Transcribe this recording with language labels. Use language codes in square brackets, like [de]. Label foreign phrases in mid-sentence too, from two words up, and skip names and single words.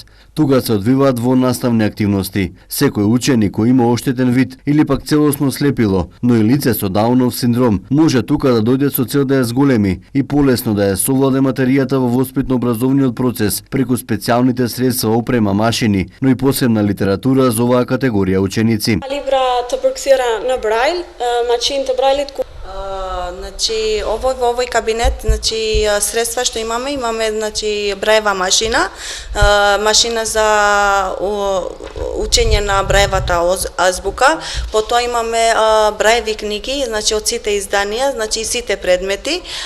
[mk] Тука се одвиваат во наставни активности. Секој ученик кој има оштетен вид или пак целосно слепило, но и лице со Даунов синдром, може тука да дојде со цел да ја зголеми и полесно да ја совладе материјата во воспитно-образовниот процес преку специјалните средства, опрема, машини, но и посебна литература за оваа категорија ученици. [sq] Libra të përkthjera në Braille, maqinë të Braille-it ku [mk] Значи, во овој кабинет, значи средства што имаме, значи браева машина, машина за учење на браевата азбука, потоа имаме браеви книги, значи од сите изданија, значи сите предмети.